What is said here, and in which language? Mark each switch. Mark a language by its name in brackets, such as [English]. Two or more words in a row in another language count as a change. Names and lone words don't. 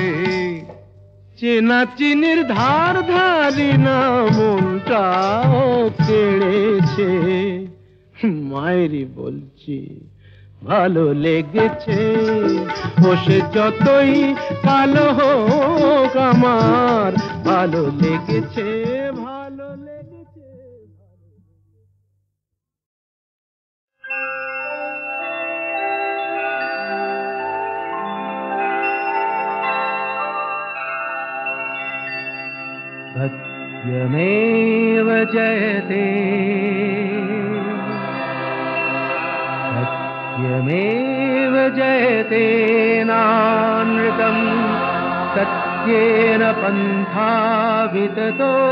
[Bangla] চেনা চিনির ধার ধারি না মনটাও কেড়েছে। মায়েরই বলছি ভালো লেগেছে বসে যতই কালো হোক আমার ভালো লেগেছে, ভালো লেগেছে। [Sanskrit] सत्यमेव जयते सत्यमेव जयते नानृतम् सत्येन पन्था विततो